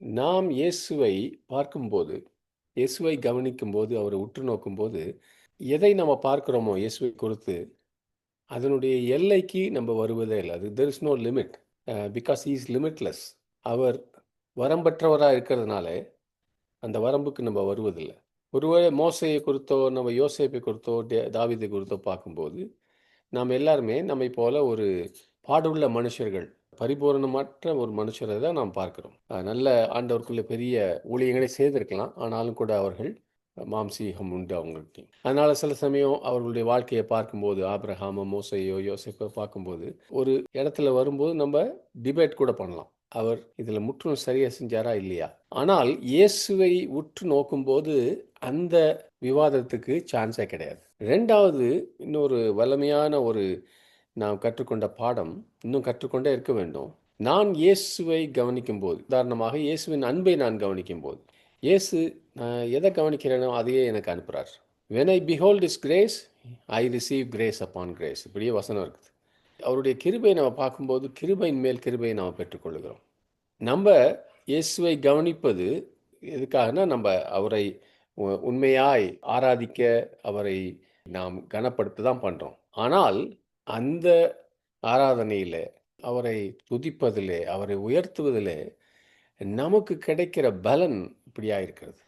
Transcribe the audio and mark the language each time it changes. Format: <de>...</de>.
<ta>நாம் இயேசுவை பார்க்கும்போது, இயேசுவை கவனிக்கும்போது, அவரை உற்று நோக்கும்போது, எதை நம்ம பார்க்கிறோமோ இயேசுவை குறித்து, அதனுடைய எல்லைக்கு நம்ம வருவதே இல்லை.</ta> <en>அது there is no limit. Because he is limitless.</en> <ta>அவர் வரம்பற்றவராக இருக்கிறதுனால அந்த வரம்புக்கு நம்ம வருவதில்லை. ஒருவேளை மோசையை குறித்தோ நம்ம யோசேப்பை குறித்தோ தாவீதை குறித்தோ பார்க்கும்போது நாம் எல்லாருமே நம்மை போல ஒரு பாடுள்ள மனுஷர்கள், பரிபூரணமற்ற ஒரு மனுஷரை தான் நாம் பார்க்கிறோம். நல்ல ஆண்டவருக்குள்ள பெரிய ஊழியங்களை செய்திருக்கலாம், ஆனாலும் கூட அவர்கள் மாம்சீகம் உண்டு அவங்களுக்கு. அதனால சில சமயம் அவர்களுடைய வாழ்க்கையை பார்க்கும்போது, ஆபிரகாமோ மோசையோ யோசேப்போ பார்க்கும்போது ஒரு இடத்துல வரும்போது நம்ம டிபேட் கூட பண்ணலாம், அவர் இதில் முற்றும் சரியாக செஞ்சாரா இல்லையா. ஆனால் இயேசுவை உற்று நோக்கும்போது அந்த விவாதத்துக்கு சான்ஸே கிடையாது. ரெண்டாவது, இன்னொரு வல்லமையான ஒரு நாம் கற்றுக்கொண்ட பாடம், இன்னும் கற்றுக்கொண்டே இருக்க வேண்டும். நான் இயேசுவை கவனிக்கும் போது, உதாரணமாக இயேசுவின் அன்பை நான் கவனிக்கும் போது, இயேசு நான் எதை கவனிக்கிறேனோ அதையே எனக்கு அனுப்புகிறார்.</ta> <en>when I behold his grace, I receive grace upon grace.</en> <ta>இப்படியே வசனம் இருக்குது. அவருடைய கிருபையை நம்ம பார்க்கும்போது கிருபையின் மேல் கிருபையை நாம் பெற்றுக்கொள்கிறோம். நம்ம இயேசுவை கவனிப்பது எதுக்காகனா, நம்ம அவரை உண்மையாய் ஆராதிக்க, அவரை நாம் கனப்படுத்த தான் பண்ணுறோம். ஆனால் அந்த ஆராதனையில், அவரை துதிப்பதிலே, அவரை உயர்த்துவதிலே நமக்கு கிடைக்கிற பலன் இப்படியாக இருக்கிறது.</ta>